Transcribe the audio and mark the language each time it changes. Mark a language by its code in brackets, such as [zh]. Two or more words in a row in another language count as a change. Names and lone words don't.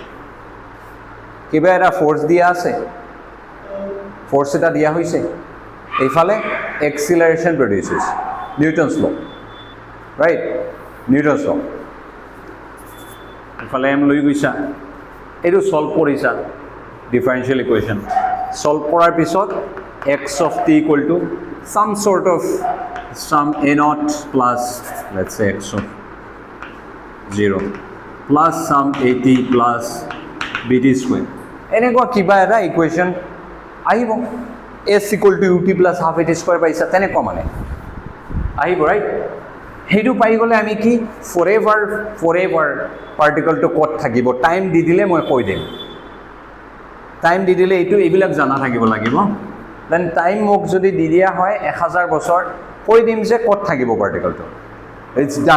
[as] কিবা এটা ফ'ৰ্চ দিয়া আছে, ফ'ৰ্চ এটা দিয়া হৈছে, এইফালে [en] acceleration produce [as] হৈছে, [en] Newton's law', [as] ৰাইট? [en] Newton's law'. [as] এইফালে এম লৈ গৈছা, এইটো ছল্ভ কৰিছা, [en] differential equation solve [as] কৰাৰ পিছত [en] x of t equal to some sort of some a naught plus, let's say x of 0 plus some at plus bt square, [as] এনেকুৱা কিবা এটা ইকুৱেশ্যন আহিব। [en] s equal to ut plus half at square [as] পাইছা, তেনেকুৱা মানে আহিব, [en] ৰাইট? [as] সেইটো পাই গ'লে আমি কি [en] for ever [as] পাৰ্টিকলটো ক'ত থাকিব, টাইম দি দিলে মই কৈ দিম। টাইম দি দিলে এইবিলাক জানা থাকিব লাগিব। [en] then time [as] মোক যদি দি দিয়া হয় 1000 বছৰ, কৈ দিম যে ক'ত থাকিব পাৰ্টিকলটো, [en] it's done.